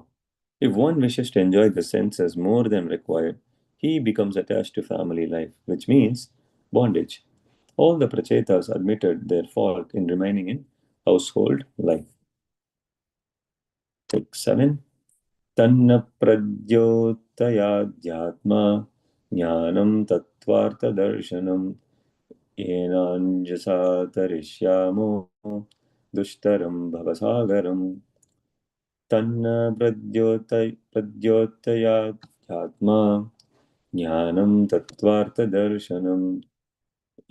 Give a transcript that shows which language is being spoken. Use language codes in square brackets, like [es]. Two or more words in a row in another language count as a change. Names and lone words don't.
[en] If one wishes to enjoy the senses more than required, he becomes attached to family life, which means bondage. All the Prachetas admitted their fault in remaining in household life. Text 7. [sa] तन्न प्रद्योतयाध्यात्म ज्ञानं तत्त्वार्थ दर्शनम् येनाञ्जसा तरिष्यामो दुस्तरं भवसागरम्. तन्न प्रद्योतयाध्यात्म ज्ञानं तत्त्वार्थ दर्शनम्.